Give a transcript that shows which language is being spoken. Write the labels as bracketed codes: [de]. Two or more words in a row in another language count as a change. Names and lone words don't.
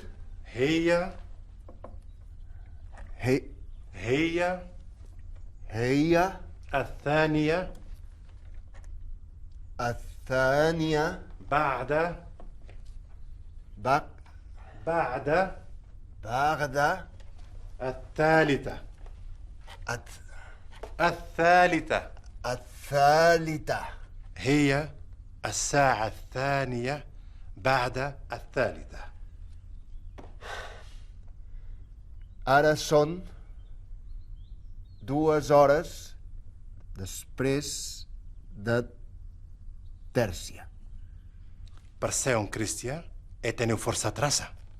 [ar] هي الثانية بعد الثالثة هي الساعة الثانية بعد الثالثة. [ca] Ara són 2 hores després de tèrcia. Per ser un cristià, teniu força traça.